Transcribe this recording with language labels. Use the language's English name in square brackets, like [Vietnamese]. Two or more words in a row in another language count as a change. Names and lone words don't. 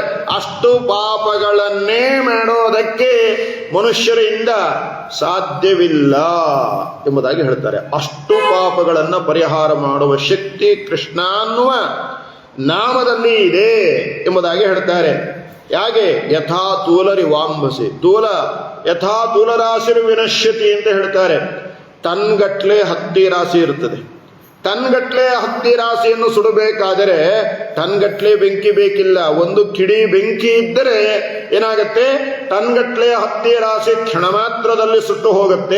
[Kannada] ಅಷ್ಟು ಪಾಪಗಳನ್ನೇ ಮಾಡೋದಕ್ಕೆ ಮನುಷ್ಯರಿಂದ ಸಾಧ್ಯವಿಲ್ಲ ಎಂಬುದಾಗಿ ಹೇಳ್ತಾರೆ. ಅಷ್ಟು ಪಾಪಗಳನ್ನ ಪರಿಹಾರ ಮಾಡುವ ಶಕ್ತಿ ಕೃಷ್ಣ ಅನ್ನುವ ನಾಮದಲ್ಲಿ ಇದೆ ಎಂಬುದಾಗಿ ಹೇಳ್ತಾರೆ. ಯಾಕೆ? [Sanskrit] ಯಥಾ ತೂಲರಿ ವಾಂಬಸಿ, ತೂಲ ಯಥಾ ತೂಲ ರಾಶಿರು ವಿನಶ್ಯತಿ [Kannada] ಅಂತ ಹೇಳ್ತಾರೆ. ಟನ್ಗಟ್ಲೆ ಹತ್ತಿ ರಾಶಿ ಇರ್ತದೆ. ಟನ್ಗಟ್ಲೆ ಹತ್ತಿ ರಾಶಿಯನ್ನು ಸುಡಬೇಕಾದರೆ ಟನ್ಗಟ್ಲೆ ಬೆಂಕಿ ಬೇಕಿಲ್ಲ. ಒಂದು ಕಿಡಿ ಬೆಂಕಿ ಇದ್ದರೆ ಏನಾಗತ್ತೆ, ಟನ್ಗಟ್ಲೆ ಹತ್ತಿ ರಾಶಿ ಕ್ಷಣ ಮಾತ್ರದಲ್ಲಿ ಸುಟ್ಟು ಹೋಗುತ್ತೆ.